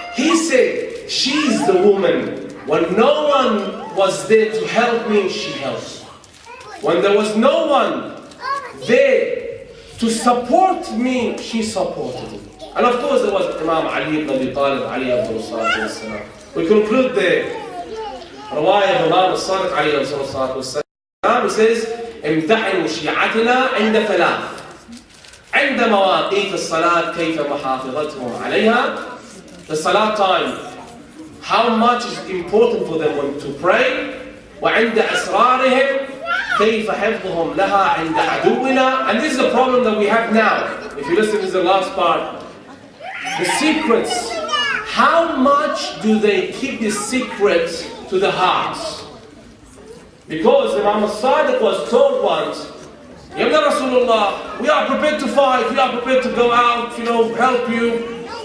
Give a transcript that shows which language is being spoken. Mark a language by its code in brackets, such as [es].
[en] He said, she's the woman. When no one was there to help me, she helped. When there was no one there to support me, she supported me. And of course there was Imam Ali ibn Abi Talib, Ali Abdul Salatu Wassalam. We conclude the Rawaya of Imam al-Sadiq, Ali Abdul Salatu Wassalam. He says, [ar] امتحنوا شيعتنا عند ثلاث. عند مواقيت الصلاة كيف محافظتهم عليها. [en] The salat time, how much is important for them when to pray. [ar] وعند أسرارهم كيف حفظهم لها عند عدونا. [en] And this is the problem that we have now. If you listen to the last part, the secrets, how much do they keep the secrets to the hearts? Because Imam al-Sadiq was told once, Ya Rasulullah, we are prepared to fight, we are prepared to go out, help you.